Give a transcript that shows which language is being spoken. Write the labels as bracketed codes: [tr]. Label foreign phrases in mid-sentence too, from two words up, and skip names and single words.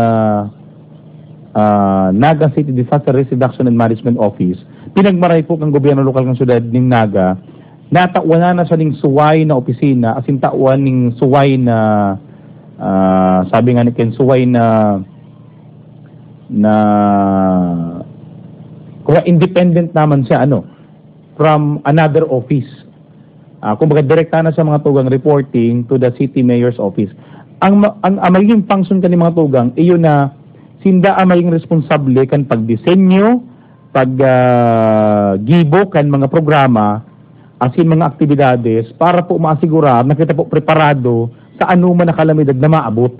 [bik] Naga City Disaster Risk Reduction and Management Office, pinagmaray po ng gobyerno lokal ng syudad ng Naga, natawanan na siya ng suway na opisina, asin tawan ng suway na sabi nga ni Ken, suway na kaya independent naman siya [en] from another office. [bik] kumbaga direkta na sa mga tugang [en] reporting to the city mayor's office. [bik] Ang magiging function kan mga tugang iyon na sinda ang maging responsable kan pagdisenyo, gibo kan mga programa asin mga aktibidades para po maasigurar na kita po preparado sa anuman na kalamidad na maabot.